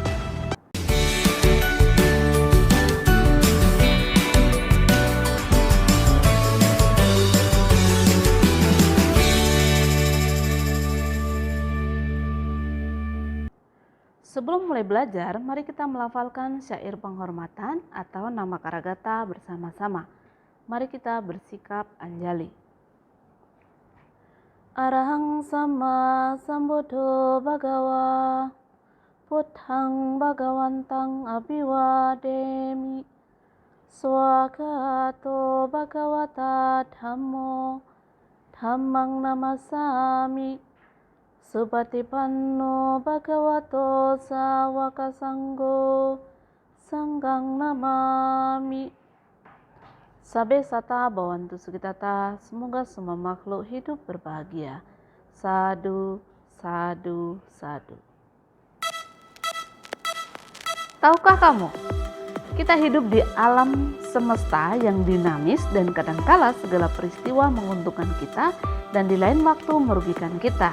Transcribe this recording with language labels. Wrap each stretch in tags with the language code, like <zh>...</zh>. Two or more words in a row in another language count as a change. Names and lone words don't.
<id>Sebelum mulai belajar, mari kita melafalkan syair penghormatan atau nama Karagata bersama-sama. Mari kita bersikap anjali.</id> <pi>Arahang sama sambuddho bhagawa, Buddhang bhagawantang abhiwademi, swagato bhagawata dhammo, dhammang namasami, Supatipanno bhagavato sawaka sanggo, sanggang namami. Sabe sata bawantu sukitata,</pi> <id>semoga semua makhluk hidup berbahagia.</id> <pi>Sadu, sadu, sadu.</pi> <id>Tahukah kamu, kita hidup di alam semesta yang dinamis dan kadangkala segala peristiwa menguntungkan kita dan di lain waktu merugikan kita.</id>